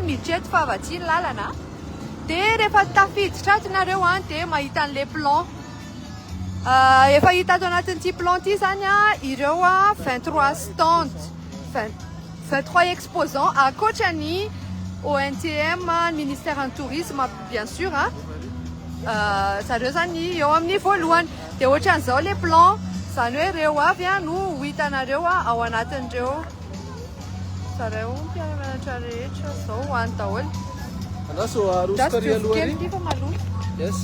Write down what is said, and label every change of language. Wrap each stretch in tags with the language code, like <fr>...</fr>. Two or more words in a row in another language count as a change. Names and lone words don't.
<mg>miditra eto fa avatsy ny lalana de rehefa tafiditra ato nareo de mahita an'le plan efa hita ato anatin'ity plan ty zany ireo 23 stands 23 exposants akoatrany ONTM</mg> <fr>ministère en tourisme bien sûr</fr> <mg>zareo zany eo amin'ny voalohany de ohatran'izao le plan zany hoe reo avy no ho hitanareo ao anatin'ireo zareo mpiara-mianatra rehetra zao hoany daholo. Andraso arosoka ry aloha ry. Yes.</mg>